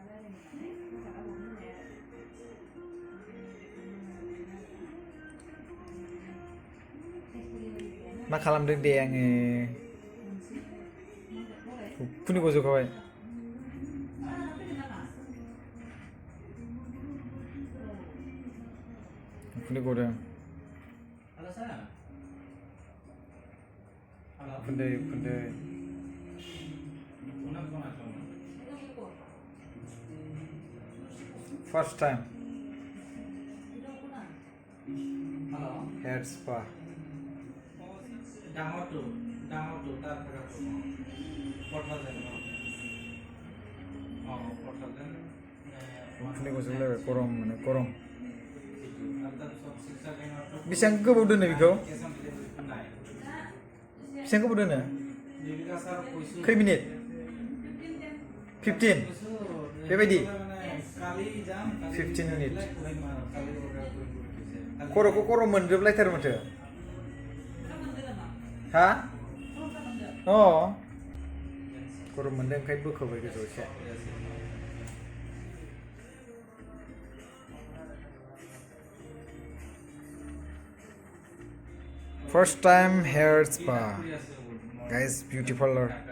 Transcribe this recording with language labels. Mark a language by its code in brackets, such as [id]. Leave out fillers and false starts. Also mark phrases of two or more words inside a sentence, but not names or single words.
[brx] मा खालामदों दे आङो उखुन्दै गजोबखाबाय उखुन्दै गदों [en] उखुन्दै first time hair spa [as] ডাঙৰটো তাৰ থাকাটো 4000 4000 [brx] उखुन्दै गजोबलायबाय गरम माने गरम बेसेबां गोबाव दोनो बेखौ बेसेबां गोबाव दोनो खै मिनिट 15 बेबायदि 15 मिनिट खर'खौ गरम मोनजोबलायथारो माथो हा अ गरम मोनदों ओंखायनो बोखोबाय गोजौआव एसे [en] first time hair spa guys beauty parlor